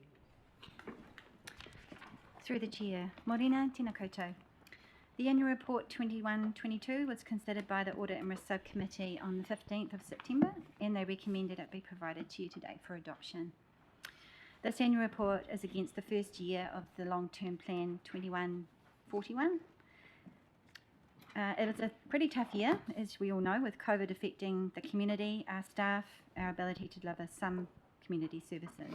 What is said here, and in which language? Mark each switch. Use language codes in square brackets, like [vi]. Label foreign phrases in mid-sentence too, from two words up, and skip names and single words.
[en] Through the Chair. [mi] Morena, tēnā koutou. [en] The annual report 21-22 was considered by the Audit and Risk Subcommittee on the 15th of September, and they recommended it be provided to you today for adoption. This annual report is against the first year of the long-term plan 21-41. It was a pretty tough year, as we all know, with COVID affecting the community, our staff, our ability to deliver some community services.